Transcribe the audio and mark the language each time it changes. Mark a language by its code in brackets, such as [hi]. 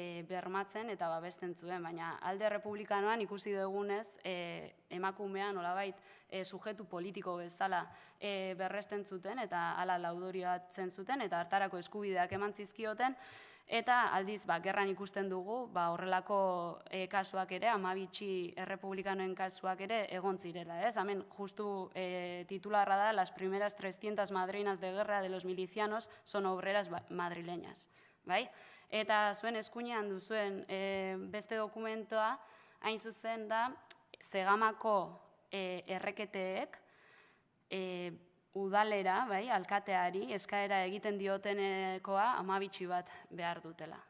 [eu] bermatzen eta babesten zuen, baina alde republikanoan ikusi dugunez emakumea nolabait sujetu politiko bezala berresten zuten eta hala laudorioatzen zuten eta hartarako eskubideak eman zizkioten eta aldiz gerran ikusten dugu horrelako kasuak ere, amabitxi errepublikanoen kasuak ere egon zirela, ez? Hemen justu titularra da, [es] las primeras 300 madrinas de guerra de los milicianos son obreras madrileñas, bai? [eu] Eta zuen eskuinean duzuen beste dokumentoa, hain zuzen da, Zegamako erreketeek udalera, alkateari, eskaera egiten diotenekoa amabitxi bat behar dutela.